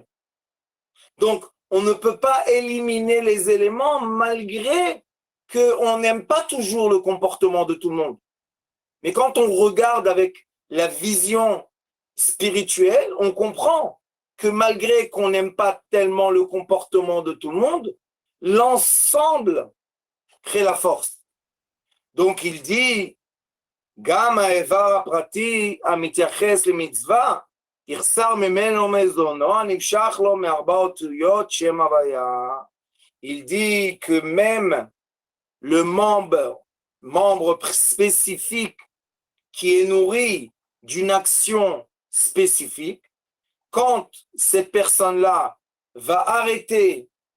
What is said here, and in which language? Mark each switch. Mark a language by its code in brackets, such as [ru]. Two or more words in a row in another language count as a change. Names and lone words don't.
[fr] Donc, on ne peut pas éliminer les éléments malgré qu'on n'aime pas toujours le comportement de tout le monde. Mais quand on regarde avec la vision spirituelle, on comprend que malgré qu'on n'aime pas tellement le comportement de tout le monde, l'ensemble crée la force. Donc, il dit [he] גם האיבר הפרטי המתייחס למצווה, יחסר ממנו מזונו, הנמשך לו מארבע אותיות שם הוויה. [fr] Il dit que même le membre spécifique qui est nourri d'une action spécifique, quand cette personne-là va arrêter